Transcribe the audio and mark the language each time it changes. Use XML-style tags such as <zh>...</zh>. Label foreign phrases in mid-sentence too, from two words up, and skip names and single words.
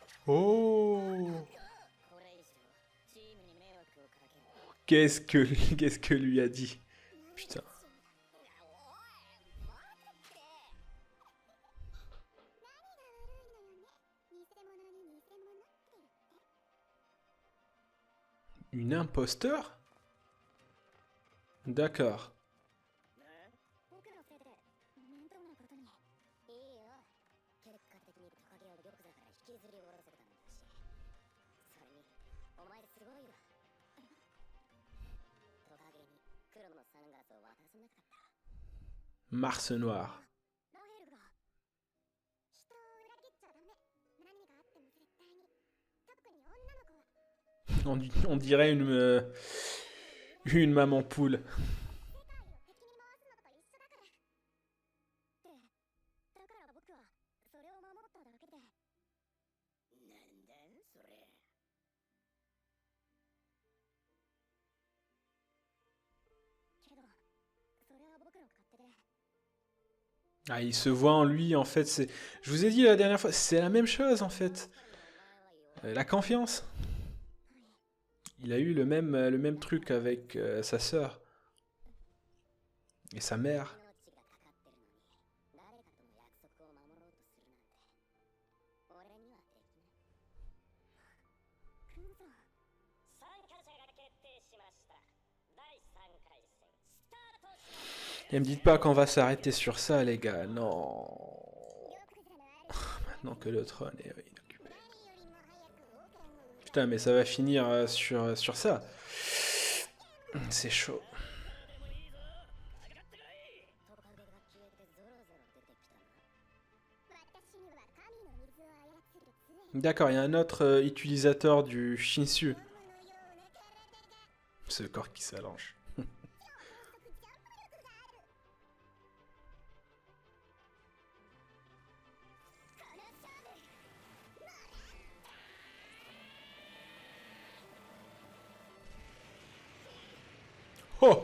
<ja>Oh! これ以上チームに迷惑をかける。</ja> <fr>Qu'est-ce que lui a dit? Putain. Une imposteur? D'accord.</fr> <ja>僕のせいで面倒なことに。いいよ。結果的にトカゲを玉座から引きずり下ろせたんだし。それにお前すごいわ。トカゲに黒のサングラスを渡さなかった。</ja> <fr>Mars Noir.</fr> <ja>ロヘルが人を裏切っちゃダメ。何があっても絶対に。特に女の子は。</ja> <fr>On dirait une maman poule.</fr> <ja>世界を敵に回すのと一緒だから。で、だから僕はそれを守っただけで。なんだそれ。けど、それは僕の勝手で。</ja> <fr>Ah, il se voit en lui, en fait. Je vous ai dit la dernière fois, c'est la même chose, en fait. La confiance. Il a eu le même truc avec sa sœur. Et sa mère.</fr> <ja>命がかかってるのに、誰かとの約束を守ろうとするなんて。俺にはできない。クンさん。参加者が決定しました。第3回戦、スタートします。</ja> <fr>Et me dites pas qu'on va s'arrêter sur ça, les gars. Non. Maintenant que le trône est inoccupé. Putain, mais ça va finir sur ça. C'est chaud.</fr> <ja>トカゲが消えてゾロゾロ出てきたな。私には神の水を操る杖。</ja> <fr>D'accord, il y a un autre utilisateur du Shinsu. Ce corps qui s'allonge. Oh!</fr>